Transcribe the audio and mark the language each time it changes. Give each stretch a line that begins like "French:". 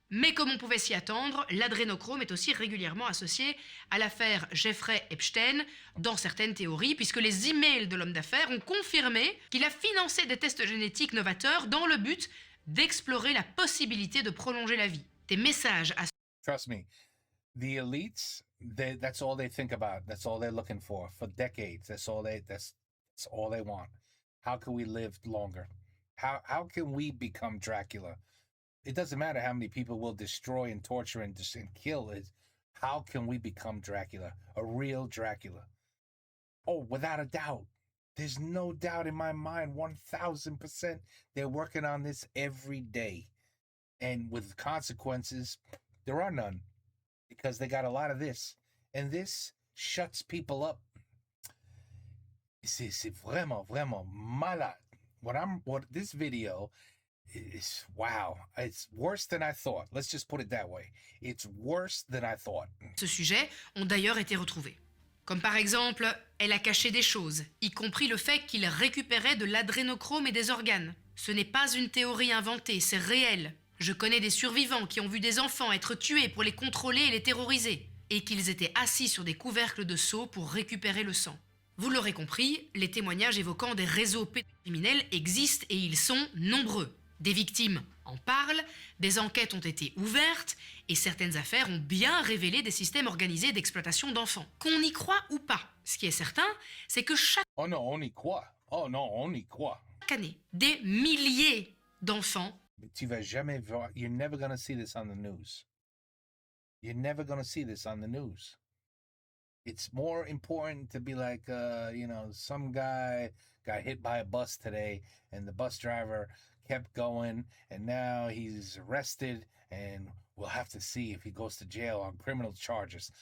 French: Mais comme on pouvait s'y attendre, l'adrénochrome est aussi régulièrement associé à l'affaire Jeffrey Epstein dans certaines théories, puisque les emails de l'homme d'affaires ont confirmé qu'il a financé des tests génétiques novateurs dans le but d'explorer la possibilité de prolonger la vie. Des messages à
English: Trust me, the elites, that's all they think about. That's all they're looking for decades. That's all they want. How can we live longer? How can we become Dracula? It doesn't matter how many people will destroy and torture and kill. How can we become Dracula? A real Dracula. Oh, without a doubt. There's no doubt in my mind, 1000%. They're working on this every day. And with consequences, there are none. Because they got a lot of this. And this shuts people up.
French: C'est vraiment, vraiment malade.
English: What this video is, wow. It's worse than I thought. Let's just put it that way. It's worse than I thought.
French: ce sujet ont d'ailleurs été retrouvés. Comme par exemple, elle a caché des choses, y compris le fait qu'il récupérait de l'adrénochrome et des organes. Ce n'est pas une théorie inventée, c'est réel. Je connais des survivants qui ont vu des enfants être tués pour les contrôler et les terroriser, et qu'ils étaient assis sur des couvercles de seau pour récupérer le sang. Vous l'aurez compris, les témoignages évoquant des réseaux pédocriminels existent et ils sont nombreux. Des victimes en parlent, des enquêtes ont été ouvertes et certaines affaires ont bien révélé des systèmes organisés d'exploitation d'enfants. Qu'on y croit ou pas, ce qui est certain, c'est que chaque Oh non, on y croit. Oh non, on y croit. année, des milliers d'enfants Mais tu vas jamais voir.
English: You're never going to see this on the news. You're never going to see this on the news. It's more important to be like, some guy got hit by a bus today and the bus driver kept going and now he's arrested and we'll have to see if he goes to jail on criminal charges.